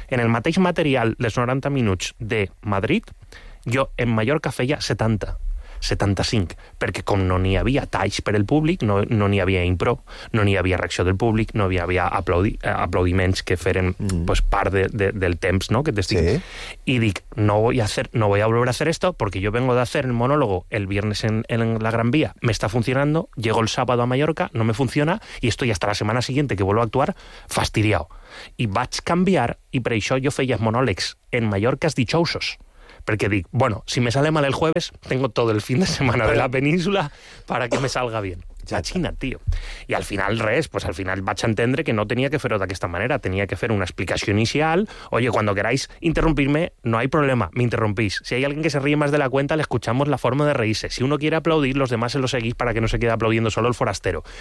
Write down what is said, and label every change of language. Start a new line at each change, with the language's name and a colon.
Catalan: En el mateix material, les 90 minuts de Madrid, jo en Mallorca feia 70. 75, perquè com no n'hi havia talls per al públic, no n'hi havia impro, no n'hi havia reacció del públic, no hi havia aplaudiments que feren pues, part del temps, no?, que t'estic. Sí. I dic,
Spanish: no voy a volver a hacer esto, porque yo vengo de hacer el monólogo el viernes en la Gran Vía, me está funcionando, llego el sábado a Mallorca, no me funciona, y estoy hasta la semana siguiente que vuelvo a actuar fastidiado.
Catalan: I vaig canviar, i per això jo feia monòlegs en Mallorca dixousos. Perquè dic,
Spanish: bueno, si me sale mal el jueves, tengo todo el fin de semana de la península para que me salga bien.
Catalan: Imagina't, tío. I al final res, pues al final vaig entendre que no tenia que fer-ho d'aquesta manera, tenia que fer una explicació inicial.
Spanish: Oye, cuando queráis interrumpirme, no hay problema, me interrumpís. Si hay alguien que se ríe más de la cuenta, le escuchamos la forma de reírse. Si uno quiere aplaudir, los demás se lo seguís para que no se quede aplaudiendo solo el forastero.